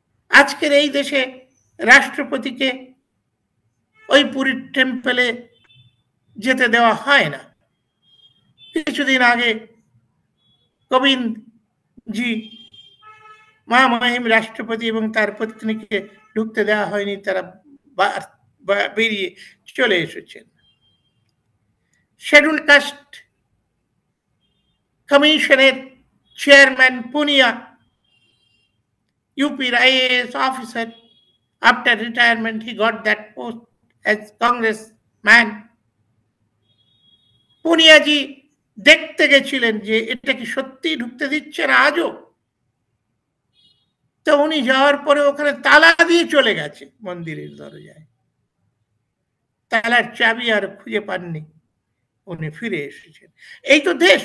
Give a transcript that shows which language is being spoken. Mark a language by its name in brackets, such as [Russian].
[Bangla] আজকের এই দেশে রাষ্ট্রপতিকে ওই পুরীর টেম্পলে যেতে দেওয়া হয় না। কিছুদিন আগে কোবিন্দ জি, মহামহিম রাষ্ট্রপতি এবং তার পত্নীকে ঢুকতে দেওয়া হয়নি, তারা বেরিয়ে চলে এসেছেন। শিডিউল কাস্ট কমিশনের chairman Punia, [English] UP's IAS officer, after retirement he got that post as congressman. [Bangla] পুনিয়াজি দেখতে গেছিলেন যে এটা কি সত্যি ঢুকতে দিচ্ছে না আজও। তো উনি যাওয়ার পরে ওখানে তালা দিয়ে চলে গেছে মন্দিরের দরজায়, তালার চাবি আর খুঁজে পাননি, উনি ফিরে এসেছেন। এই তো দেশ।